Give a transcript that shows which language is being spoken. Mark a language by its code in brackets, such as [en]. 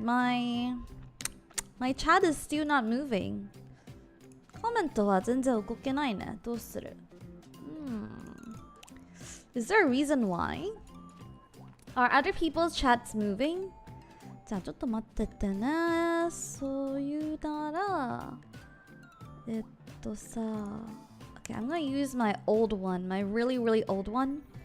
[en] My chat is still not moving. [ja] コメントは全然動けないね。どうする？ [en] Is there a reason why? Are other people's chats moving? [ja] じゃあちょっと待っててね。そういうならさ [en] Okay, I'm gonna use my old one. My really old one.